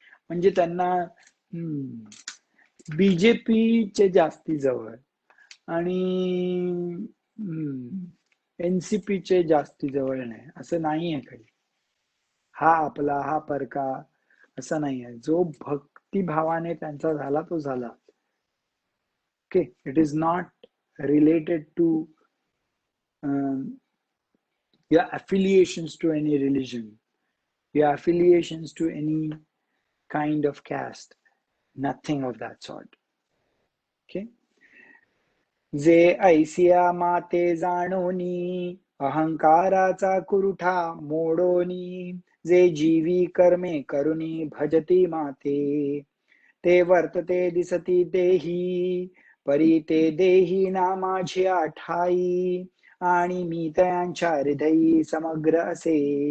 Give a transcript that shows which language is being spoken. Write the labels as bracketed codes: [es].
[mr] म्हणजे त्यांना बीजेपीचे जास्ती जवळ आणि एनसीपीचे जास्ती जवळ नाही असं नाही आहे काही. हा आपला हा परका असं नाही आहे. जो भक्तिभावाने त्यांचा झाला तो झाला. [en] Okay, it is not related to your affiliations to any religion, your affiliations to any kind of caste, nothing of that sort. Okay. [mr] जे ऐसिया माते जाणोनी अहंकाराचा कुरुठा मोडोनी जे जीवी कर्मे करुनी भजती माते ते वर्तते दिसती देही परी ते देही ना माझ्या ठाई आणि मी त्यांच्या हृदयी समग्र असे.